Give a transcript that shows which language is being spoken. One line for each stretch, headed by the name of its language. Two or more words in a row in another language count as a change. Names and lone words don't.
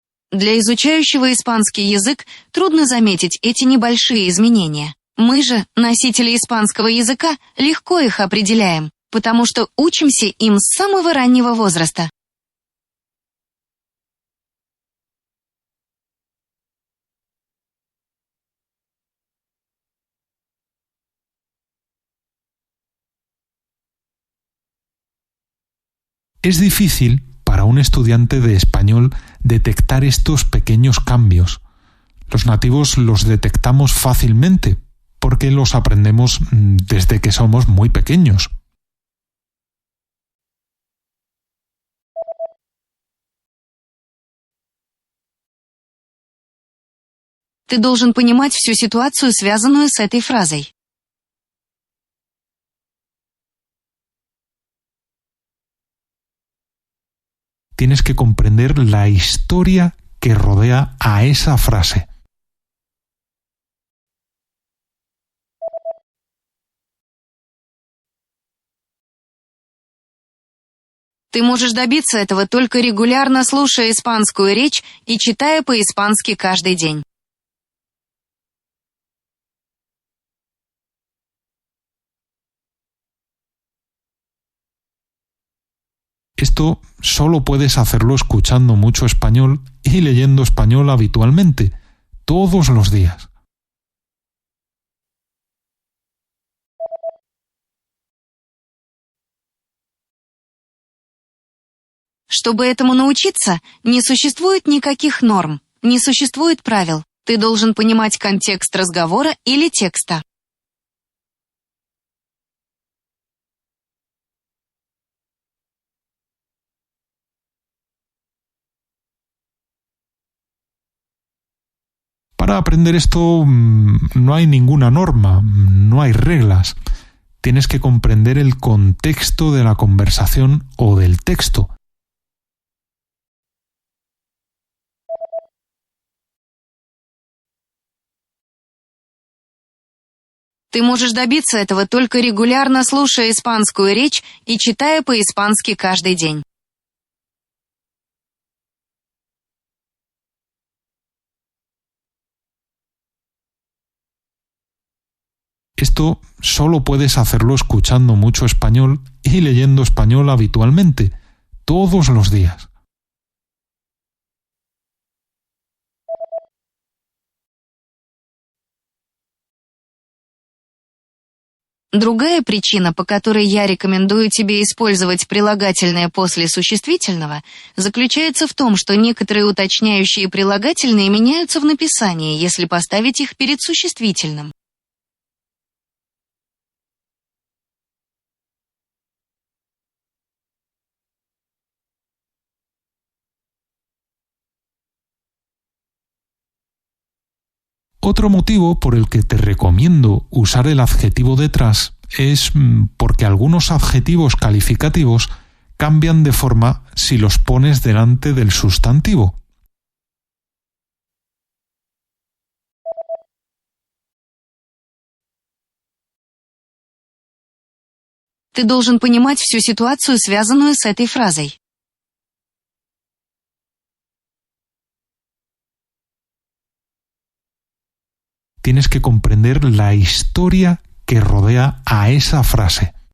Russian: Для изучающего испанский язык трудно заметить эти небольшие изменения. Мы же, носители испанского языка, легко их определяем, потому что учимся им с самого раннего возраста.
Spanish: Es difícil para un estudiante de español detectar estos pequeños cambios. Los nativos los detectamos fácilmente porque los aprendemos desde que somos muy pequeños.
Russian: Ты должен понимать всю ситуацию, связанную с этой фразой.
Spanish: Tienes que comprender la historia que rodea a esa frase.
Russian: Ты можешь добиться этого, только регулярно слушая испанскую речь и читая по-испански каждый день.
Spanish: Esto solo puedes hacerlo escuchando mucho español y leyendo español habitualmente, todos los días.
Russian: Чтобы этому научиться, не существует никаких норм, не существует правил. Ты должен понимать контекст разговора или текста.
Spanish: Para aprender esto no hay ninguna norma, no hay reglas. Tienes que comprender el contexto de la conversación o del texto.
Russian: Ты можешь добиться этого, только регулярно слушая испанскую речь и читая по-испански каждый день.
Spanish: Esto solo puedes hacerlo escuchando mucho español y leyendo español habitualmente, todos los días.
Russian: Другая причина, по которой я рекомендую тебе использовать прилагательное после существительного, заключается в том, что некоторые уточняющие прилагательные меняются в написании, если поставить их перед существительным.
Spanish: Otro motivo por el que te recomiendo usar el adjetivo detrás es porque algunos adjetivos calificativos cambian de forma si los pones delante del sustantivo.
Russian: Ты должен понимать всю ситуацию, связанную с этой фразой.
Spanish: Tienes que comprender la historia que rodea a esa frase.